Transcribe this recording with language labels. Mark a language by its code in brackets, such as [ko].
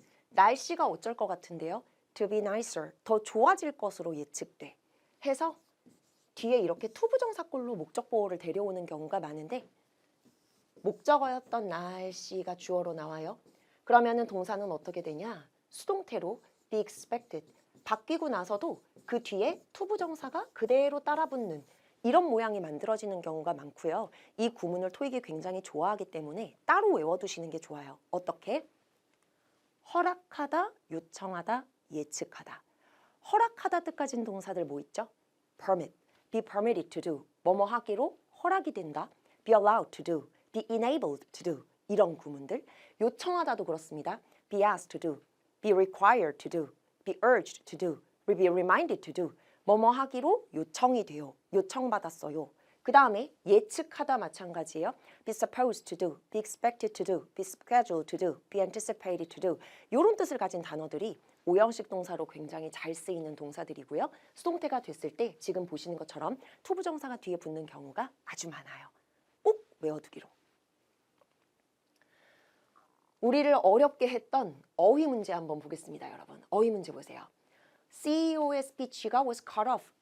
[ko] 날씨가 어쩔 것 같은데요? [en] To be nicer, [ko] 더 좋아질 것으로 예측돼. 해서 뒤에 이렇게 투부정사꼴로 목적보호를 데려오는 경우가 많은데 목적어였던 날씨가 주어로 나와요. 그러면은 동사는 어떻게 되냐? [en] 수동태로 be expected. [ko] 바뀌고 나서도 그 뒤에 투부정사가 그대로 따라붙는 이런 모양이 만들어지는 경우가 많고요. 이 구문을 토익이 굉장히 좋아하기 때문에 따로 외워두시는 게 좋아요. 어떻게? 허락하다, 요청하다, 예측하다. 허락하다 뜻 가진 동사들 뭐 있죠? [en] permit, be permitted to do. [ko] 뭐뭐 하기로 허락이 된다. [en] be allowed to do, be enabled to do. [ko] 이런 구문들. 요청하다도 그렇습니다. [en] be asked to do, be required to do, be urged to do, be reminded to do. [ko] 뭐뭐 하기로 요청이 돼요. 요청받았어요. 그 다음에 예측하다 마찬가지예요. [en] be supposed to do, be expected to do, be scheduled to do, be anticipated to do. [ko] 이런 뜻을 가진 단어들이 오형식 동사로 굉장히 잘 쓰이는 동사들이고요. 수동태가 됐을 때 지금 보시는 것처럼 투부정사가 뒤에 붙는 경우가 아주 많아요. 꼭 외워두기로. 우리를 어렵게 했던 어휘 문제 한번 보겠습니다, 여러분. 어휘 문제 보세요. CEO의 스피치가 [en] was cut off.